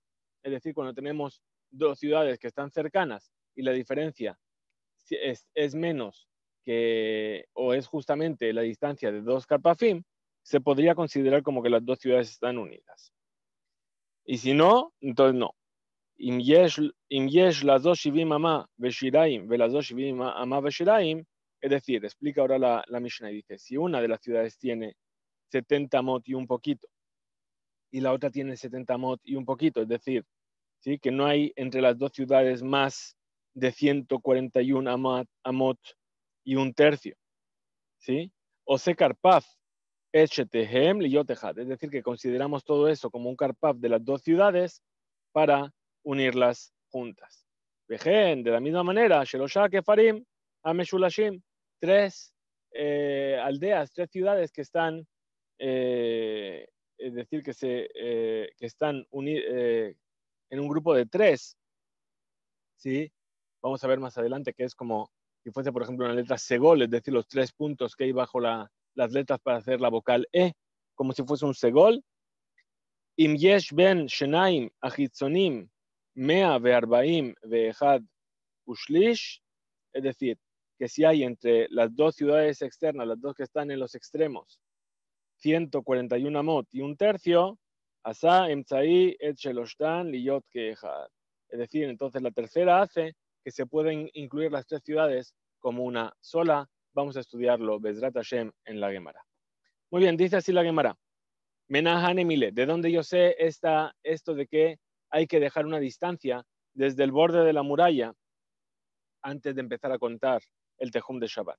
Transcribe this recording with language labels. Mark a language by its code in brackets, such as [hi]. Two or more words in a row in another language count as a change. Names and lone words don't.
[es] Es decir, cuando tenemos dos ciudades que están cercanas y la diferencia es menos o es justamente la distancia de dos karpafim, se podría considerar como que las dos ciudades están unidas. Y si no, entonces no. [he] אם יש לזו 70 אמה ושיריים ולזו 70 אמה ושיריים, [es] es decir, explica ahora la Mishnah y dice, si una de las ciudades tiene 70 amot y un poquito, y la otra tiene 70 amot y un poquito, es decir, ¿sí? Que no hay entre las dos ciudades más de 141 amot y un tercio, ¿sí? [he] עושה כרפף לשתיהם להיות אחד, [es] es decir, que consideramos todo eso como un karpaf de las dos ciudades para unirlas juntas. Vejen, de la misma manera, [he] שלשה כפרים, המשולשים, [es] tres aldeas, tres ciudades que están, es decir, que están en un grupo de tres, ¿sí? Vamos a ver más adelante que es como si fuese, por ejemplo, una letra segol, es decir, los 3 puntos que hay bajo las letras para hacer la vocal E, como si fuese un segol. [he] אם יש בין שניים החיצונים 140 ואחד ושליש, [es] es decir, que si hay entre las dos ciudades externas, las dos que están en los extremos, 141 amot y un tercio, [he] עושה אמצעי את שלשתן להיות כאחד. [es] Es decir, entonces la tercera hace que se pueden incluir las tres ciudades como una sola. Vamos a estudiarlo, [he] בעזרת השם, [es] en la Gemara. Muy bien, dice así la Gemara. [arc] מנא הני מילי, [es] ¿de dónde yo sé esto de que hay que dejar una distancia desde el borde de la muralla antes de empezar a contar el Tejum de Shabbat?